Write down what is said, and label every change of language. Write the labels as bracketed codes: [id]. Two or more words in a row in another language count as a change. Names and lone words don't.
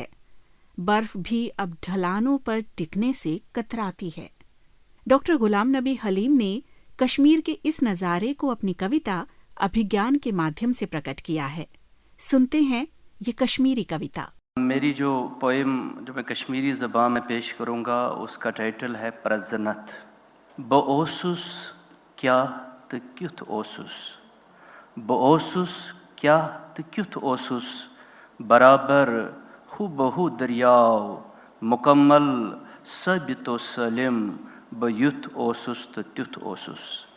[hi] बर्फ भी अब ढलानों पर टिकने से कतराती है। डॉक्टर गुलाम नबी हलीम ने कश्मीर के इस नजारे को अपनी कविता अभिज्ञान के माध्यम से प्रकट किया है। सुनते हैं ये कश्मीरी कविता। मेरी जो पोएम जो मैं कश्मीरी ज़बान में पेश करूँगा उसका टाइटल है प्रजनत। [ks] बओसुस क्या त क्युथ ओसुस, बओसुस क्या त क्युथ ओसुस, बराबर हु बहु दरियाव मुकम्मल सबितो सलिम बयुथ ओसुस त त्युथ ओसुस।